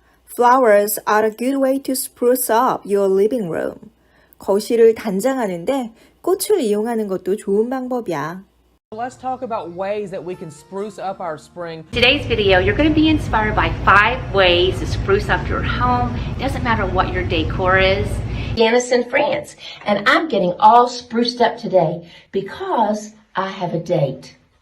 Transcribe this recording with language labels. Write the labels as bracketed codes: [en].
[en] Flowers are a good way to spruce up your living room. [ko] 거실을 단장하는데 꽃을 이용하는 것도 좋은 방법이야. [en] Let's talk about ways that we can spruce up our spring. Today's video, you're going to be inspired by 5 ways to spruce up your home. It doesn't matter what your decor is. Janice in France, and I'm getting all spruced up today because I have a date.